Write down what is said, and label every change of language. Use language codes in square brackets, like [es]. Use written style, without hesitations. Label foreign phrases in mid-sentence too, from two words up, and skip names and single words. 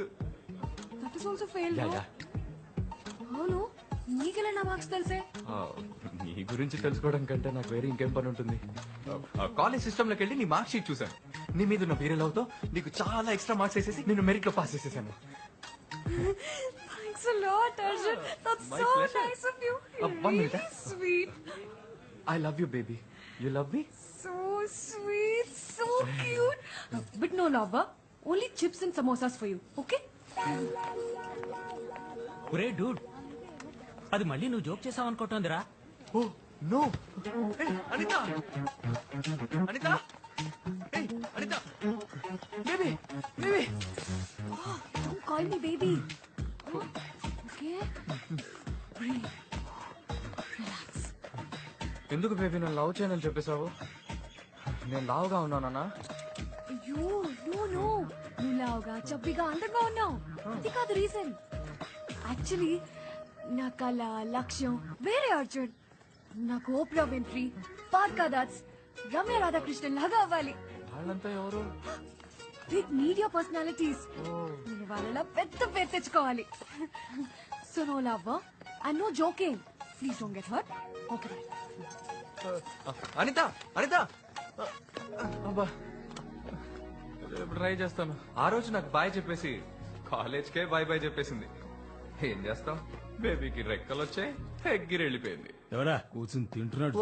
[en] That is also fail. యా. [te] అవును, నీకెలా నా మార్క్స్ తెలిసే? నీ గురించి తెలుసుకోవడం కంటే నాకు వేరే ఇంకేం పని ఉంటుంది. [en] college system [te] లోకి వెళ్ళి నీ [en] mark sheet [te] చూసాను. నీ మీద ఉన్న వీరే లవ్ తో నీకు చాలా [en] extra marks [te] వేసేసి నిన్ను మెరిట్ లో పాస్ చేసేసాను. [en] Thanks a lot, Arjun. That's My so pleasure. nice of you. One minute. Really sweet. I love you, baby. You love me? So sweet, so cute. But no love, huh? Only chips and samosas for you, okay? [te] ఒరే డూడ్, అది మళ్ళీ నువ్వు జోక్ చేసావు అనుకుంటోందిరా. [en] Oh, no. Hey, Anita! Anita! Hey, Anita! Baby! Oh, don't call me baby. Okay? Breathe. Relax. [te] ఎందుకు బేబీ నన్ను లవ్ చేయనని చెప్పేశావు? నేను లావుగా ఉన్నానా? అయ్యో, no. నువ్వు లావుగా, చబ్బిగా, అందంగా ఉన్నావు. అది కాదు రీజన్. యాక్చువల్లీ నా కళ, లక్ష్యం వేరే అర్జున్. నాకు ఓప్రా విన్ఫ్రీ, పార్కా దాట్స్, రమ్య రాధాకృష్ణన్ లాగా అవ్వాలి. వాళ్ళంతా ఎవరు? [en] big media personalities. [te] నేను వాళ్ళలా పెద్ద పేరు తెచ్చుకోవాలి. [en] So no love and no joking. Please don't get hurt. Okay bye. [te] అనిత! అబ్బా, రేపు ట్రై చేస్తాను. ఆ రోజు నాకు బాయ్ చెప్పేసి కాలేజ్కే బాయ్ చెప్పేసింది. ఏం చేస్తాం, బేబీకి రెక్కలు వచ్చాయి, ఎగ్గిరి వెళ్ళిపోయింది. ఎవరా కూర్చుని తింటున్నాడు?